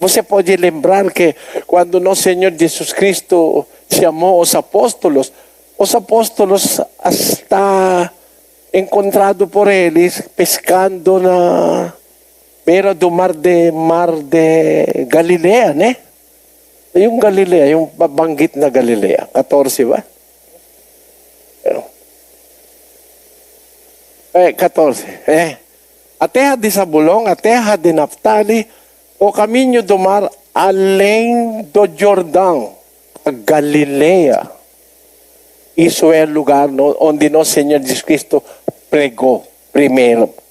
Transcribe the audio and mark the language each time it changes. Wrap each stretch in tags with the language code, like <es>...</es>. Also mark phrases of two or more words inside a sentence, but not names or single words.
<pt>Você pode lembrar que quando nosso Senhor Jesus Cristo chamou os apóstolos está encontrado por eles pescando na beira do mar de Galilea, né?</pt> <tl>Yung Galilea, yung banggit na Galilea. 14 ba? 14.</tl> <pt>A terra de Zabulon, a terra de Naftali, o caminho do mar além do Jordão, a Galileia. Isso é o lugar onde nosso Senhor Jesus Cristo pregou primeiro.</pt>